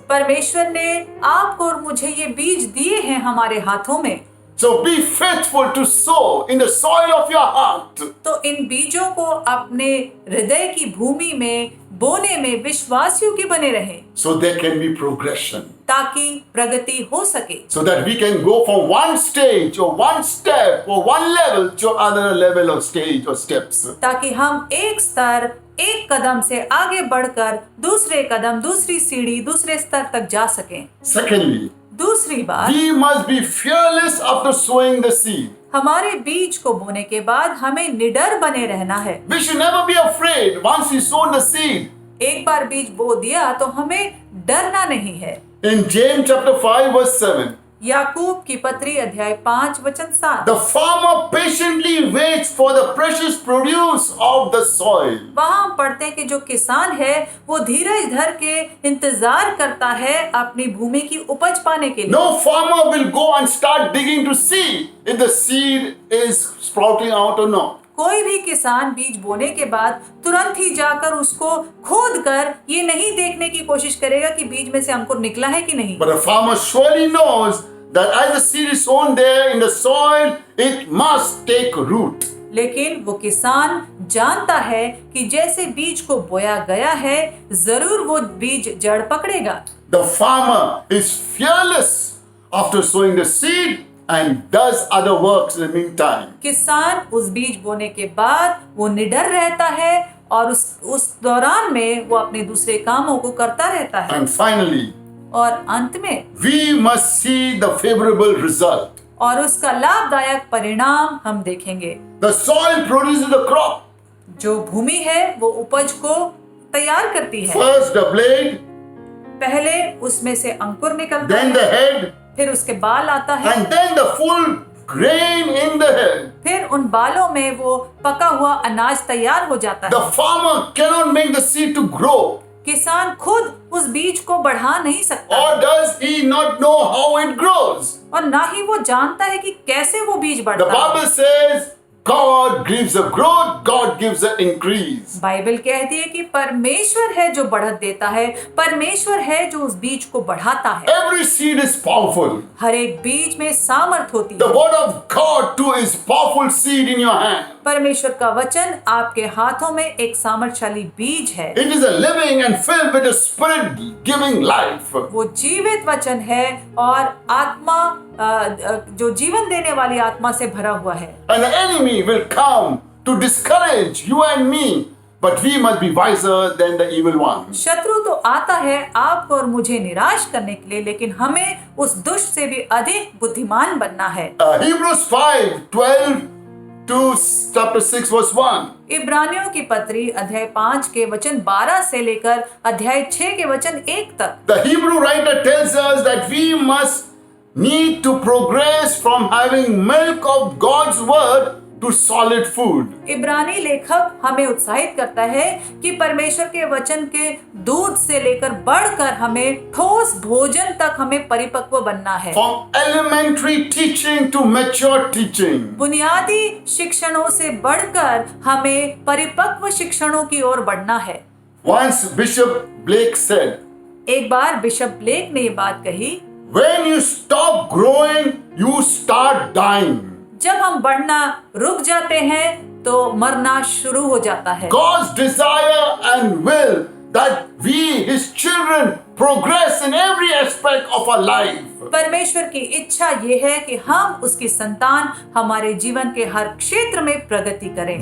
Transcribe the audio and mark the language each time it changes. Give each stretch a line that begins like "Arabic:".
Hindi: परमेश्वर ने आपको और मुझे ये बीज दिए हैं हमारे हाथों में।
English: So be faithful to sow in the soil of your heart.
Hindi: तो इन बीजों को अपने हृदय की भूमि में बोने में विश्वास योग्य बने रहें
English: So there can be progression.
Hindi: ताकि प्रगति हो सके,
English: So that we can go from one stage or one step or one level to another level or stage or steps.
Hindi: ताकि हम एक स्तर एक कदम से आगे बढ़कर दूसरे कदम, दूसरी सीढ़ी, दूसरे स्तर तक जा सकें।
English: Secondly,
Hindi: दूसरी बात,
English: we must be fearless after sowing the seed.
Hindi: हमारे बीज को बोने के बाद हमें निडर बने रहना है।
English: We should never be afraid once we sow the seed.
Hindi: एक बार बीज बो दिया तो हमें डरना नहीं है।
English: In James chapter 5 verse 7,
Hindi: याकूब की पत्री अध्याय 5 वचन 7,
English: the farmer patiently waits for the precious produce of the soil.
Hindi: वहाँ हम पढ़ते हैं कि जो किसान है वो धीरज धर के इंतजार करता है अपनी भूमि की उपज पाने के लिए।
English: No farmer will go and start digging to see if the seed is sprouting out or not.
Hindi: कोई भी किसान बीज बोने के बाद तुरंत ही जाकर उसको खोद कर ये नहीं देखने की कोशिश करेगा कि बीज में से अंकुर निकला है कि नहीं।
English: But a farmer surely knows that as the seed is sown there in the soil, it must take root.
Hindi: लेकिन वो किसान जानता है कि जैसे बीज को बोया गया है जरूर वो बीज जड़ पकड़ेगा।
English: The farmer is fearless after sowing the seed and does other works in the meantime.
Hindi: किसान उस बीज बोने के बाद वो निडर रहता है और उस दौरान में वो अपने दूसरे कामों को करता रहता है।
English: And finally,
Hindi: और अंत में
English: we must see the favorable result.
Hindi: और उसका लाभदायक परिणाम हम देखेंगे।
English: The soil produces the crop.
Hindi: जो भूमि है वो उपज को तैयार करती है।
English: First the blade,
Hindi: पहले उसमें से अंकुर निकलता
English: then
Hindi: है,
English: the head,
Hindi: फिर उसके बाल आता है
English: and then the full grain in the head.
Hindi: फिर उन बालों में वो पका हुआ अनाज तैयार हो जाता
English: The
Hindi: है।
English: farmer cannot make the seed to grow.
Hindi: किसान खुद उस बीज को बढ़ा नहीं सकता
English: Or does he not know how it grows?
Hindi: और ना ही वो जानता है कि कैसे वो बीज
English: The
Hindi: बढ़ता है।
English: Bible says God gives a growth, God gives an increase.
Hindi: Bible कहती है कि परमेश्वर है जो बढ़त देता है, परमेश्वर है जो उस बीज को बढ़ाता है।
English: Every seed is powerful.
Hindi: हर एक बीज में सामर्थ होती
English: The
Hindi: है।
English: word of God too is powerful seed in your hand.
Hindi: परमेश्वर का वचन आपके हाथों में एक सामर्थशाली बीज है।
English: It is a living and filled with a spirit giving life.
Hindi: वो जीवित वचन है और आत्मा जो जीवन देने वाली आत्मा से भरा हुआ है।
English: And the enemy will come to discourage you and me, but we must be wiser than the evil one.
Hindi: शत्रु तो आता है आपको और मुझे निराश करने के लिए, लेकिन हमें उस दुष्ट से भी अधिक बुद्धिमान बनना है।
English: Hebrews 5:12 to chapter 6 verse 1.
Hindi: इब्रानियों की पत्री अध्याय 5 के वचन 12 से लेकर अध्याय 6 के वचन 1 तक।
English: The Hebrew writer tells us that we must need to progress from having milk of God's word to solid food.
Hindi: इब्रानी लेखक हमें उत्साहित करता है कि परमेश्वर के वचन के दूध से लेकर बढ़कर हमें ठोस भोजन तक हमें परिपक्व बनना है।
English: From elementary teaching to mature teaching.
Hindi: बुनियादी शिक्षणों से बढ़कर हमें परिपक्व शिक्षणों की ओर बढ़ना है।
English: Once Bishop Blake said,
Hindi: एक बार बिशप ब्लेक ने ये बात कही,
English: when you stop growing, you start dying.
Hindi: जब हम बढ़ना रुक जाते हैं तो मरना शुरू हो जाता है।
English: God's desire and will that we, His children, progress in every aspect of our life.
Hindi: परमेश्वर की इच्छा ये है कि हम उसकी संतान हमारे जीवन के हर क्षेत्र में प्रगति करें,